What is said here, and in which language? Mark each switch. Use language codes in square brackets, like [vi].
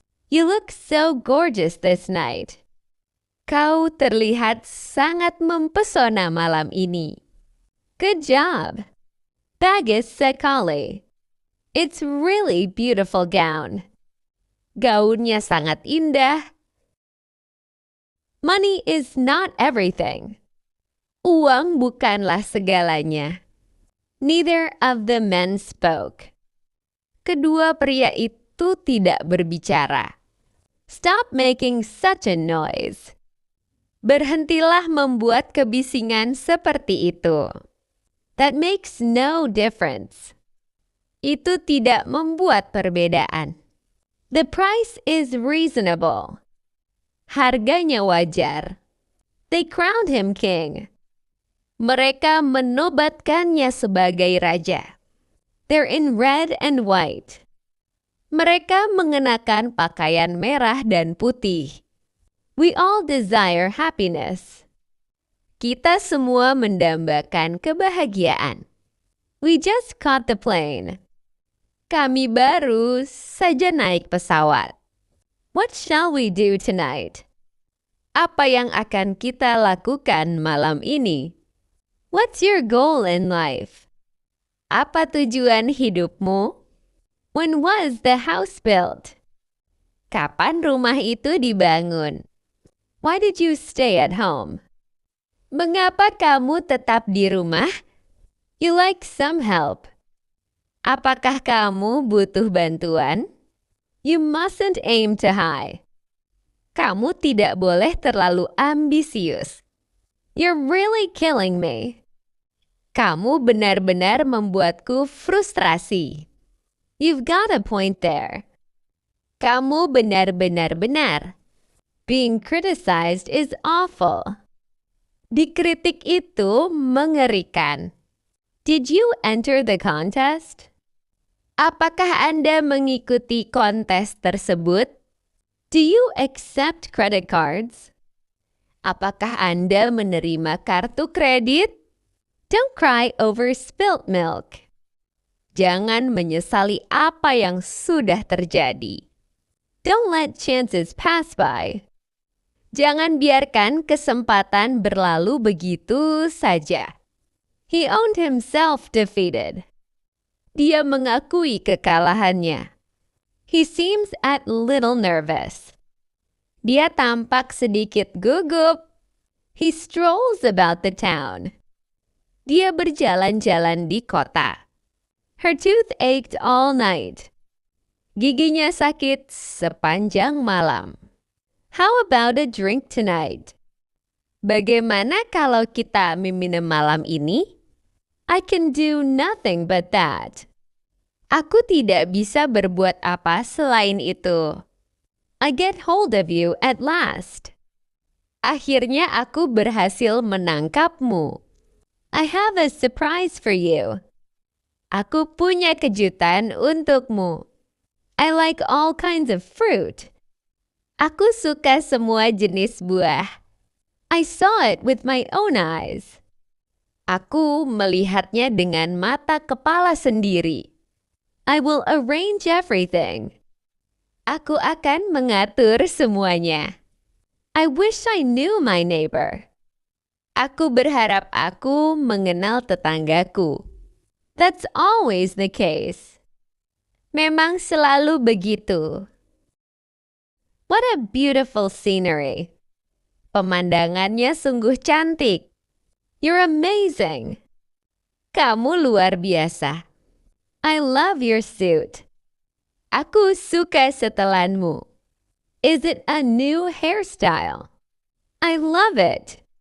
[en] You look so gorgeous this night. [id] Kau terlihat sangat mempesona malam ini. [en] Good job. [id] Bagus sekali. [en] It's really beautiful gown. [id] Gaunnya sangat indah. [en] Money is not everything. [id] Uang bukanlah segalanya. [en] Neither of the men spoke. [id] Kedua pria itu tidak berbicara. [en] Stop making such a noise. [id] Berhentilah membuat kebisingan seperti itu. [en] That makes no difference. [id] Itu tidak membuat perbedaan. [en] The price is reasonable. [id] Harganya wajar. [en] They crowned him king. [id] Mereka menobatkannya sebagai raja. [en] They're in red and white. [id] Mereka mengenakan pakaian merah dan putih. [en] We all desire happiness. [id] Kita semua mendambakan kebahagiaan. [en] We just caught the plane. [id] Kami baru saja naik pesawat. [en] What shall we do tonight? [id] Apa yang akan kita lakukan malam ini? [en] What's your goal in life? [id] Apa tujuan hidupmu? [en] When was the house built? [id] Kapan rumah itu dibangun? [en] Why did you stay at home? [id] Mengapa kamu tetap di rumah? [en] You like some help. [id] Apakah kamu butuh bantuan? [en] You mustn't aim too high. [id] Kamu tidak boleh terlalu ambisius. [en] You're really killing me. [id] Kamu benar-benar membuatku frustrasi. [en] You've got a point there. [id] Kamu benar-benar. [en] Being criticized is awful. [id] Dikritik itu mengerikan. [en] Did you enter the contest? [id] Apakah Anda mengikuti kontes tersebut? [en] Do you accept credit cards? [id] Apakah Anda menerima kartu kredit? [en] Don't cry over spilt milk. [id] Jangan menyesali apa yang sudah terjadi. [en] Don't let chances pass by. [id] Jangan biarkan kesempatan berlalu begitu saja. [en] He owned himself defeated. [id] Dia mengakui kekalahannya. [en] He seems a little nervous. [id] Dia tampak sedikit gugup. [en] He strolls about the town. [id] Dia berjalan-jalan di kota. [en] Her tooth ached all night. [id] Giginya sakit sepanjang malam. [en] How about a drink tonight? [id] Bagaimana kalau kita minum malam ini? [en] I can do nothing but that. [id] Aku tidak bisa berbuat apa selain itu. [en] I get hold of you at last. [id] Akhirnya aku berhasil menangkapmu. [en] I have a surprise for you. [id] Aku punya kejutan untukmu. [en] I like all kinds of fruit. [id] Aku suka semua jenis buah. [en] I saw it with my own eyes. [id] Aku melihatnya dengan mata kepala sendiri. [en] I will arrange everything. [id] Aku akan mengatur semuanya. [en] I wish I knew my neighbor. [id] Aku berharap aku mengenal tetanggaku. [en] That's always the case. [id] Memang selalu begitu. [en] What a beautiful scenery. [id] Pemandangannya sungguh cantik. [en] You're amazing. [id] Kamu luar biasa. [en] I love your suit. [id] Aku suka setelanmu. [en] Is it a new hairstyle? I love it.